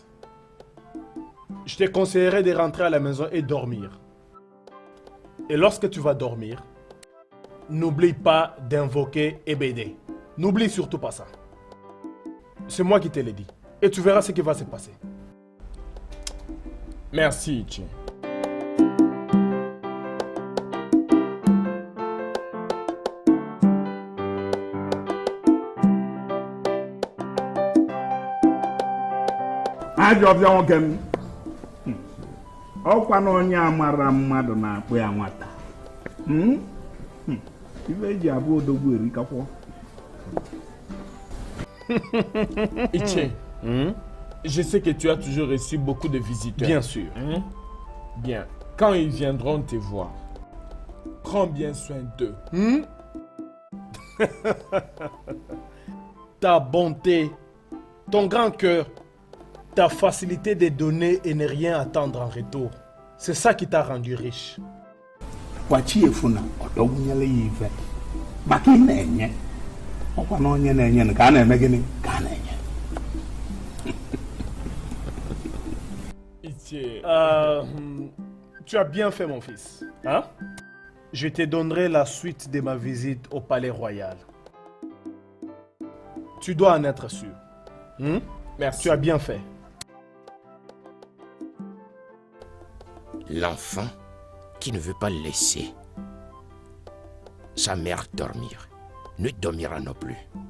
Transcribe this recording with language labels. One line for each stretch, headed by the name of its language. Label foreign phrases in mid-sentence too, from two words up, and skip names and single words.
French: Je te conseillerais de rentrer à la maison et dormir. Et lorsque tu vas dormir, n'oublie pas d'invoquer Ebede. N'oublie surtout pas ça. C'est moi qui te l'ai dit. Et tu verras ce qui va se passer. Merci, Iché.
Igbo: Ajọbịa nwoke m. Ọkwa na onye amara mmadụ na-akpụ ya nwata. Ibe eji abụ odogwu erikakwa.
French: Iché, je sais que tu as toujours reçu beaucoup de visiteurs. Bien sûr. Bien. Quand ils viendront te voir, prends bien soin d'eux. Ta bonté, ton grand cœur, ta facilité de donner et ne rien attendre en retour. C'est ça qui t'a rendu riche.
Igbo: Kwachi efuna ọdọgwunyela ya ife. Maka ị na-enye. Ọkwa na onye na-enye ka a na-eme gịnị? Ka a na-enye.
French: Iché. Tu as bien fait, mon fils. Hein? Je te donnerai la suite de ma visite au palais royal. Tu dois en être sûr. Merci. Tu as bien fait. L'enfant qui ne veut pas laisser sa mère dormir ne dormira non plus.